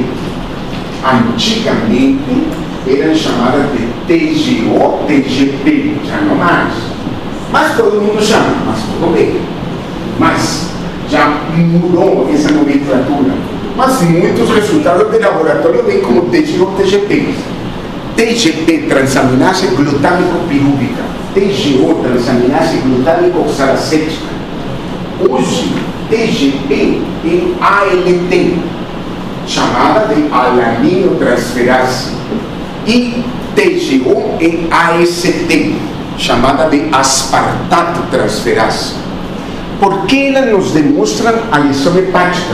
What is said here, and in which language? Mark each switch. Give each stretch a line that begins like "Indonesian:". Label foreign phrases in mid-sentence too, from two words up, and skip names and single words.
Portuguese: Antigamente eram chamadas de TGO, TGP, já não mais. Mas todo mundo chama, mas tudo bem. Mas já mudou essa nomenclatura. Mas muitos resultados de laboratório vêm como TGO, TGP. TGP, transaminase glutâmico-pirúvica. TGO, transaminase glutâmico-oxalacética. Hoje, TGP é ALT, chamada de alaminotransferase. E TGO é AST, chamada de aspartato transferase. Por que ela nos demonstra a lesão hepática?